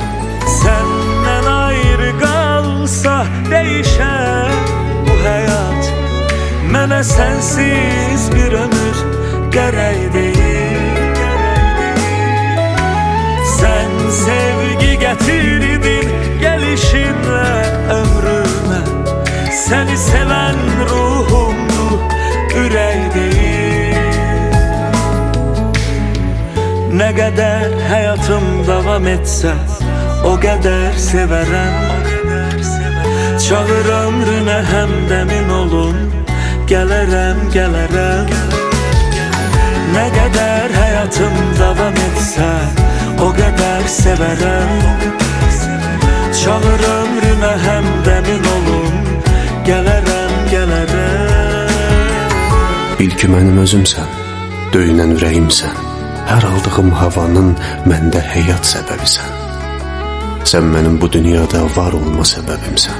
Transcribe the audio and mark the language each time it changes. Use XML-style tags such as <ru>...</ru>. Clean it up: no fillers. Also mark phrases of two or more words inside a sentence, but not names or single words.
<az>Səndən ayrı qalsa dəyişər bu həyat, mənə sənsiz bir ömür gərək deyil. Sən sevgi gətirdin gəlişinlə ömrümə, səni sevən ruhumdur, ürək deyil.</az> <tr>Ne kadar hayatım devam etse o kadar severim.</tr> <az>Çağır ömrüne hemdemin olun, gələrəm, gələrəm.</az> <tr>Ne kadar hayatım devam etse o kadar severim.</tr> <az>Çağır ömrüne hemdemin olun, gələrəm, gələrəm. Bil ki mənim özümsən, döyünən ürəyimsən. Hər aldığım havanın məndə həyat səbəbisən. Sən mənim bu dünyada var olma səbəbimsən.</az>